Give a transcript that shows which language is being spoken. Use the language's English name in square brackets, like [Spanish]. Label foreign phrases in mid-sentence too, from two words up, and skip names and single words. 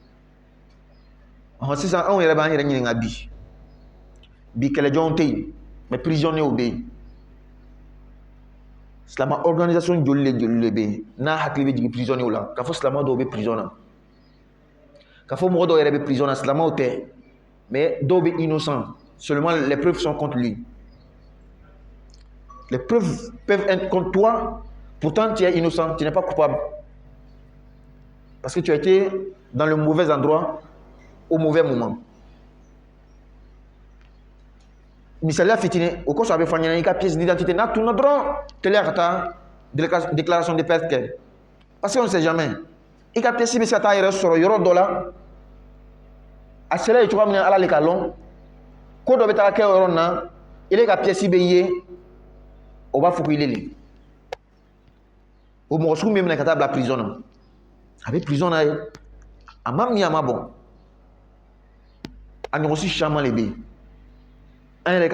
[Bambara] sisan anw yɛrɛ b'an yɛrɛ ɲininka bi kɛlɛjɔnw tɛ yen [French] mais prisonniers [Bambara] bɛ yen silamɛ organisation joli de bɛ yen n'a hakili bɛ jigin prisonniers la k'a fɔ silamɛ dɔw bɛ prison na k'a fɔ mɔgɔ dɔw yɛrɛ bɛ prison na silamɛw tɛ mais dɔw bɛ [French] innocent seulement les preuves sont contre lui les preuves peuvent être contre toi pourtant tu es innocent tu n'es pas coupable parce que tu as été dans le mauvais endroit au mauvais moment [Bambara] misaliya fitinin o kosɔn a bɛ fɔ an ɲɛna i ka [French] pièce d'identité [Bambara] n'a tunna dɔrɔn teliya ka taa [French] déclaration de perte [Bambara] kɛ [French] parce que on ne sait jamais [Bambara] i ka pièce bɛ se ka taa yɛrɛ sɔrɔ yɔrɔ dɔ la a sera ye cogoya min na ala le ka lɔn ko dɔ bɛ taa kɛ o yɔrɔ in na ile ka pièce bɛ ye o b'a fɔ ko ile le o mɔgɔ sugu min minɛ ka taa bila prison na a bɛ prison na ye a ma min a ma bɔn a ɲɔgɔn si caman de bɛ yen an yɛrɛ